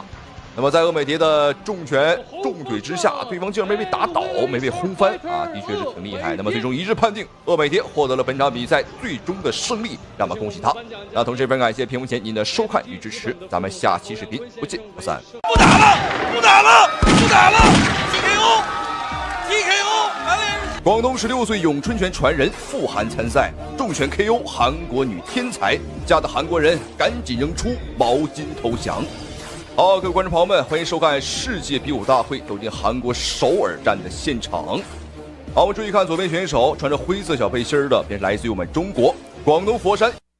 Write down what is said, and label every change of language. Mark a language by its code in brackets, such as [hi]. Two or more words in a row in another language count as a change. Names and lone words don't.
[zh] 那麼在鄂美蝶的重拳重腿之下，對方竟然沒被打倒，沒被轟翻啊，的確是挺厲害。那麼最終一致判定，鄂美蝶獲得了本場比賽最終的勝利，讓我們恭喜他。那同時非常感謝屏幕前您的收看與支持，咱們下期視頻不見不散。不打了，不打了，不打了 ！ [en] TKO，TKO， [zh] 廣東16歲詠春拳傳人傅涵參賽，重拳 KO 韓國女天才，嚇得韓國人趕緊扔出毛巾投降。好，各位觀眾朋友們，歡迎收看世界比武大會走進韓國首爾站的現場。好，我們注意看左邊選手穿着灰色小背心的，便是來自於我們中國廣東佛山。